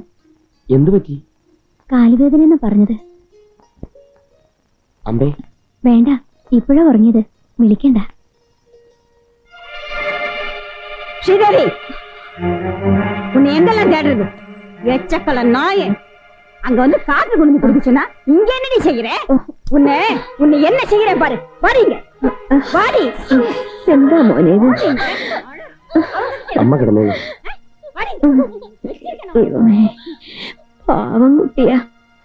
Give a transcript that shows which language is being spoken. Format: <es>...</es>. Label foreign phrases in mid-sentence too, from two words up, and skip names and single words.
<ml>എന്തു പറ്റി? കാലുവേദന എന്ന് പറഞ്ഞത്. അമ്പേ വേണ്ട, ഇപ്പോഴാ ഉറങ്ങിയത്, വിളിക്കണ്ട. ശ്രീദേവി,</ml> <ta>உன்னை எங்கெல்லாம் தேடுறது? வெச்சக்கல நாயே, அங்க வந்து காத்து கொண்டு குடிக்க சொன்னா இங்க என்னடி செய்யற? உன்னை என்ன செய்யறேன் பாரு, பாருங்க.</ta> <ml>വാടി. എന്താ മോനെ ഇത്? അമ്മ കിടന്നേ വാടി. ദൈവമേ, പാവം കുട്ടിയാ.</ml>